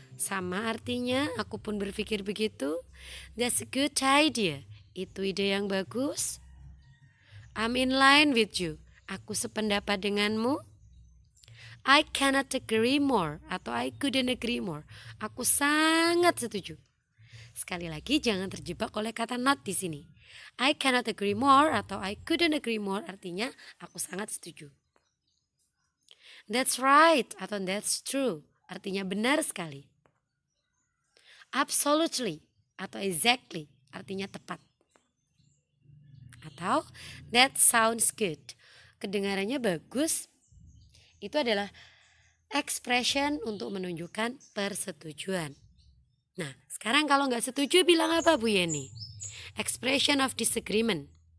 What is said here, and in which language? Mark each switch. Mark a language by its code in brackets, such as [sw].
[id] Sama artinya, aku pun berpikir begitu. [en] That's a good idea. [id] Itu ide yang bagus. [en] I'm in line with you. [id] Aku sependapat denganmu. [en] I cannot agree more atau I couldn't agree more. [id] Aku sangat setuju. Sekali lagi jangan terjebak oleh kata [en] not [id] di sini. [en] I cannot agree more atau I couldn't agree more [id] artinya aku sangat setuju. [en] That's right atau that's true [id] artinya benar sekali. Absolutely atau exactly artinya tepat. Atau [en] that sounds good. [id] Kedengarannya bagus. Itu adalah expression untuk menunjukkan persetujuan. Nah, sekarang kalau nggak setuju bilang apa Bu Yeni? [en] Expression of disagreement.